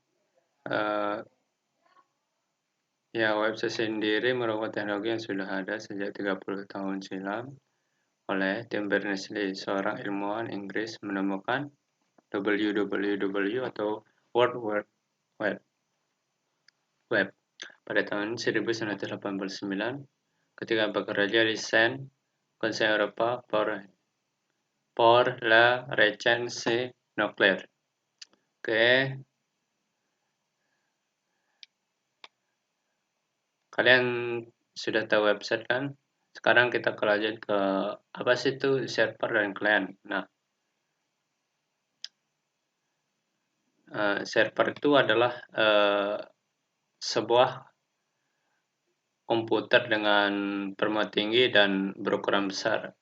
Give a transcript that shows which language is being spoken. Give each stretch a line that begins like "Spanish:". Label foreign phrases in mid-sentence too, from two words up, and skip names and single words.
Indonesian: Ya, website sendiri merupakan teknologi yang sudah ada sejak 30 tahun silam oleh Tim Berners-Lee, seorang ilmuwan Inggris menemukan www atau World Wide Web pada tahun 1989 ketika bekerja di Saint Conseil Eropa
French: pour la recherche nucléaire.
Indonesian: Oke, kalian sudah tahu website kan? Sekarang kita lanjut ke apa sih itu server dan client. Nah, server itu adalah sebuah komputer dengan permukaan tinggi dan berukuran besar.